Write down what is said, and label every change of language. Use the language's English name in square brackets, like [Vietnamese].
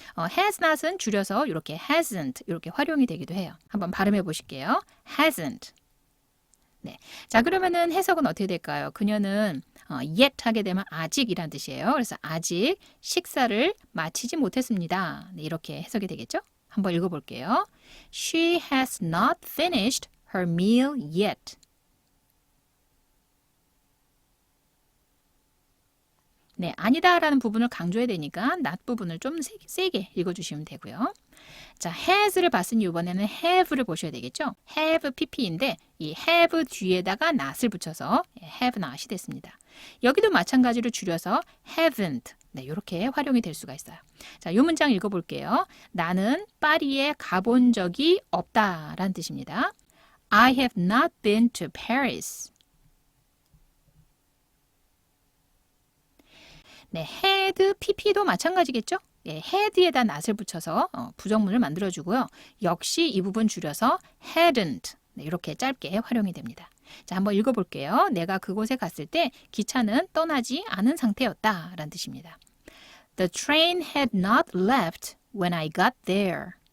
[Korean] has not은 줄여서 이렇게 hasn't 이렇게 활용이 되기도 해요. 한번 발음해 보실게요. hasn't. 네. 자, 그러면은 해석은 어떻게 될까요? 그녀는 yet 하게 되면 아직이란 뜻이에요. 그래서 아직 식사를 마치지 못했습니다. 네, 이렇게 해석이 되겠죠? 한번 읽어볼게요. [English] She has not finished her meal yet. [Korean] 네, 아니다라는 부분을 강조해야 되니까 not 부분을 좀 세게 읽어주시면 되고요. 자, has를 봤으니 이번에는 have를 보셔야 되겠죠? have pp인데 이 have 뒤에다가 not을 붙여서 have not이 됐습니다. 여기도 마찬가지로 줄여서 haven't 네, 이렇게 활용이 될 수가 있어요. 자, 이 문장 읽어볼게요. 나는 파리에 가본 적이 없다라는 뜻입니다. [English] I have not been to Paris. [Korean] 네, had, pp도 마찬가지겠죠? 네, had에다 not을 붙여서 부정문을 만들어주고요. 역시 이 부분 줄여서 hadn't 네, 이렇게 짧게 활용이 됩니다. 자, 한번 읽어볼게요. 내가 그곳에 갔을 때 기차는 떠나지 않은 상태였다 라는 뜻입니다. [English] The train had not left when I got there.